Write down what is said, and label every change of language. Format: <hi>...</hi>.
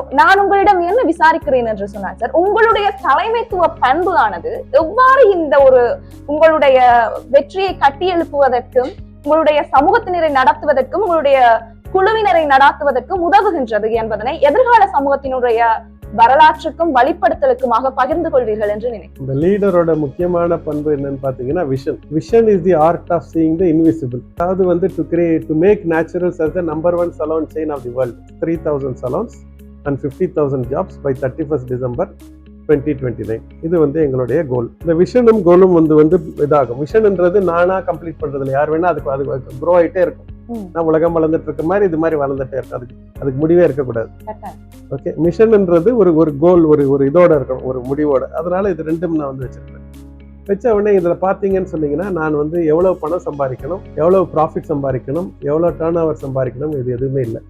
<ta>நான் உங்களிடம் என்ன விசாரிக்கிறேன் என்று சொன்னார் சார், உங்களுடைய தலைமைத்துவ பண்பு ஆனது எவ்வாறு இந்த ஒரு உங்களுடைய வெற்றியை கட்டியெழுப்புவதற்கும் உங்களுடைய சமூகத்தினரை நடத்துவதற்கும் உங்களுடைய குழுவினரை நடாத்துவதற்கும் உதவுகின்றது என்பதனை எதிர்கால சமூகத்தினுடைய வரலாற்றுக்கும் வழிப்படுத்தலுக்குமாக பகிர்ந்து கொள்வீர்கள் என்று நினைக்கிறேன். இந்த லீடரோட முக்கியமான பண்பு என்னன்னு பாத்தீங்கன்னா</ta> <en>Vision is the art of seeing the invisible.</en> <ta>அதாவது வந்து</ta> <en>To make Naturals as the number 1 salon chain of the world, 3000 salons and 50,000 jobs by 31st December 2029.</en> <ta>இது வந்து எங்களுடைய கோல். இந்த விஷனும் கோலும் வந்து இதாகும். விஷன்ன்றது நானா கம்ப்ளீட் பண்றது இல்லை, யார் வேணா அதுக்கு க்ரோ ஆகிட்டே இருக்கும். நான் உலகம் வளர்ந்துட்டு இருக்க மாதிரி இது மாதிரி வளர்ந்துட்டே இருக்கும். அதுக்கு முடிவே இருக்கக்கூடாது. ஓகே, மிஷன்ன்றது ஒரு கோல், ஒரு இதோட இருக்கணும், ஒரு முடிவோட. அதனால இது 2ம் நான் வந்து வச்சிருக்கேன். வச்ச உடனே இதுல பாத்தீங்கன்னு சொன்னீங்கன்னா நான் வந்து எவ்வளவு பணம் சம்பாதிக்கணும், எவ்வளவு ப்ராஃபிட் சம்பாதிக்கணும், எவ்வளவு டர்ன் ஓவர் சம்பாதிக்கணும், இது எதுவுமே இல்லை.</ta>